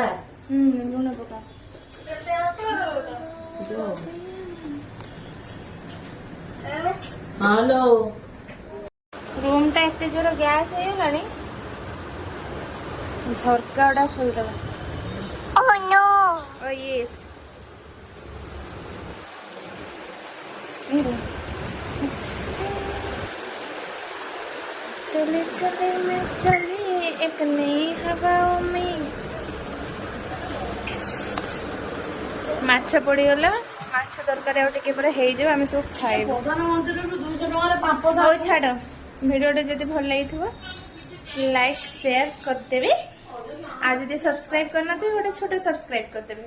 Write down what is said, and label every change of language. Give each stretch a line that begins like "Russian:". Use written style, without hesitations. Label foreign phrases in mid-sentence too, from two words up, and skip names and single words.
Odia: ଲୁଣ ପକା। ହ୍ୟାଲୋ, ରୁମ୍ ଟା ଏତେ ଜୋର ଗ୍ୟାସ୍ ହେଇଗଲାଣି, ଝରକା ଗୁଡା ଖୋଲିଦବା।
English: Oh no! Oh yes.
Hindi: चले चले मैं चली एक नई हवाओं में।
Odia: ମାଛ ପଡିଗଲା, ମାଛ ତରକାରୀ ଆଉ ଟିକେ ପରେ ହେଇଯିବ, ଆମେ ସବୁ ଖାଇବୁ। ପ୍ରଧାନମନ୍ତ୍ରୀରୁ 200 ଟଙ୍କାରେ ପାମ୍ପଡ଼। ହଉ ଛାଡ଼, ଭିଡ଼ିଓଟା ଯଦି ଭଲ ଲାଗିଥିବ
English: like share
Odia: କରିଦେବେ, ଆଉ ଯଦି ସବସ୍କ୍ରାଇବ୍ କରିନଥିବେ ଗୋଟେ ଛୋଟ ସବସ୍କ୍ରାଇବ୍ କରିଦେବେ।